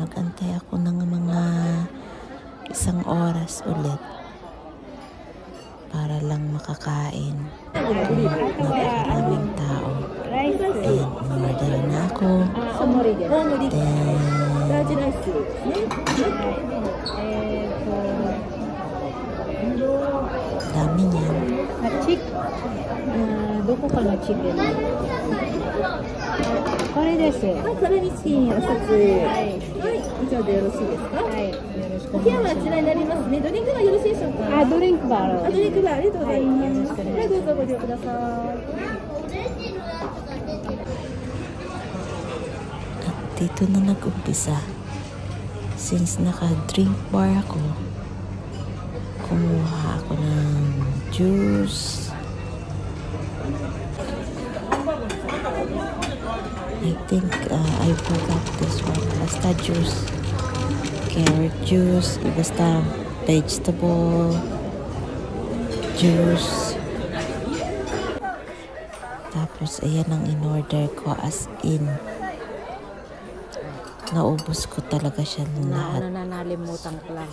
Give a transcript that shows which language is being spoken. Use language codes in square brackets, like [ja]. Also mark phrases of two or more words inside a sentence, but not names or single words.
[tl] Nag-antay ako ng mga 1 oras ulit para lang makakain. Napakaraming tao. Ayan, umorder na ako. Dami niyan. [ja] どこかのチキン？これです。サラミチキンお一つ。はい。以上でよろしいですか？はい。よろしくお願いします。お部屋はあちらになりますね。ドリンクはよろしいでしょうか？ドリンクバー。ドリンクバーありがとうございます。はい、どうぞご利用ください。 [tl] At dito na nag-umpisa. Since naka-drink bar ako, kumuha ako ng juice. [en] I think I forgot this one. [tl] Basta juice. [en] Carrot juice. [tl] Basta [en] vegetable juice. [tl] Tapos ayan ang in-order ko, [en] as in. [tl] Naubos ko talaga siya ng lahat. Nanalimutan ko lang.